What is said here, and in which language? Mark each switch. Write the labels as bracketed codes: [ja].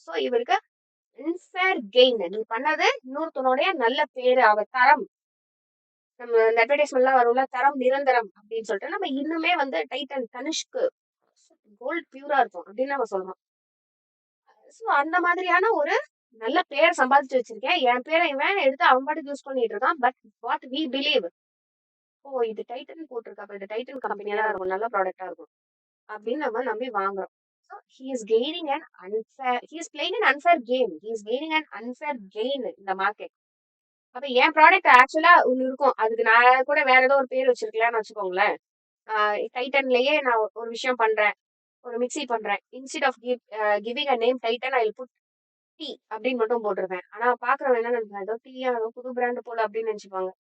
[ta] So இவருக்கு unfair gain. நீ பண்ணது இன்னொருத்தனுடைய நல்ல பேரு, அவ தரம், நம்ம அட்வர்டைஸ்மெண்ட்லாம் வரும்ல, தரம் நிரந்தரம் அப்படின்னு சொல்லிட்டு நம்ம இன்னுமே வந்து டைட்டன் தனுஷ்க்கு கோல்ட் பியூரா இருக்கும் அப்படின்னு நம்ம சொல்றோம். ஸோ அந்த மாதிரியான ஒரு நல்ல பேர் சம்பாதிச்சு வச்சிருக்கேன். என் பேரை இவன் எடுத்து அவன் பாட்டுக்கு யூஸ் பண்ணிட்டு இருக்கான். [en] but what we believe, [ta] ஓ இது டைட்டன் போட்டிருக்கா, இது டைட்டன் கம்பெனியா தான் இருக்கும், நல்ல ப்ராடக்டா இருக்கும் அப்படின்னு நம்ம நம்பி வாங்குறோம். [en] So he is gaining an unfair, he is playing an unfair game. He is gaining an unfair gain in the market. [ta] அப்ப என் ப்ராடக்ட் ஆக்சுவலா ஒண்ணு இருக்கும், அதுக்கு நான் கூட வேற ஏதோ ஒரு பேர் வச்சிருக்கலாம்னு வச்சுக்கோங்களேன். டைட்டன்லயே நான் ஒரு விஷயம் பண்றேன், ஒரு மிக்சி பண்றேன். [en] instead of giving a name Titan, I will put T [ta] அப்படின்னு மட்டும் போட்டிருப்பேன். ஆனா பாக்குறவன் என்ன நினைப்பான், ஏதோ டீயா ஏதோ புது பிராண்ட் போல அப்படின்னு நினைச்சுப்பாங்க.